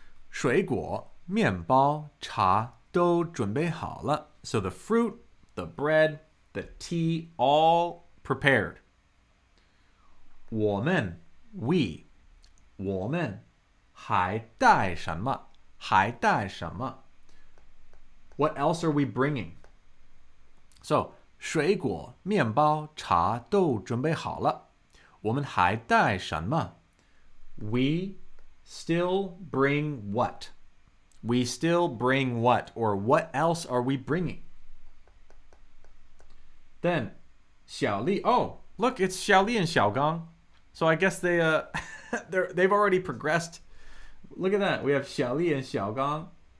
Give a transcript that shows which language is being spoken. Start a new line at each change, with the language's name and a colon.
Chinese: 水果面包茶都准备好了
English: So the fruit, the bread, the tea, all prepared.
Chinese: 我们
English: we
Chinese: 我们还带什么还带什么
English: What else are we bringing? So
Chinese: 水果面包茶都准备好了我们还带什么
English: We still bring what? We still bring what? Or what else are we bringing? Then, 小丽, oh, look, it's 小丽 and 小刚. So I guess they've already progressed. Look at that. We have 小丽 and 小刚.